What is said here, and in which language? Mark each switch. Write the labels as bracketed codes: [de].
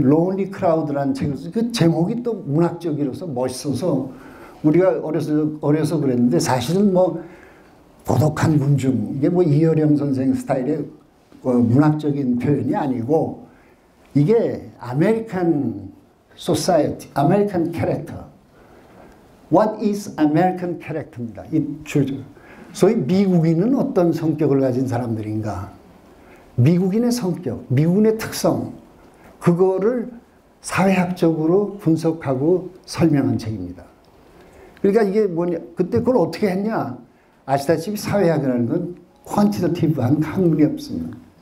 [ko] 론리 크라우드라는 책을 써요. 그 제목이 또 문학적이라서 멋있어서 우리가 어려서 그랬는데 사실은 고독한 군중 이게 이어령 선생 스타일의 문학적인 표현이 아니고 이게 아메리칸 소사이어티, 아메리칸 캐릭터. [en] What is American character입니다. [ko] 이 주제. 소위 미국인은 어떤 성격을 가진 사람들인가? 미국인의 성격, 미국인의 특성, 그거를 사회학적으로 분석하고 설명한 책입니다. 그러니까 이게 뭐냐, 그때 그걸 어떻게 했냐? 아시다시피 사회학이라는 건 퀀티터티브한 학문이 없습니다.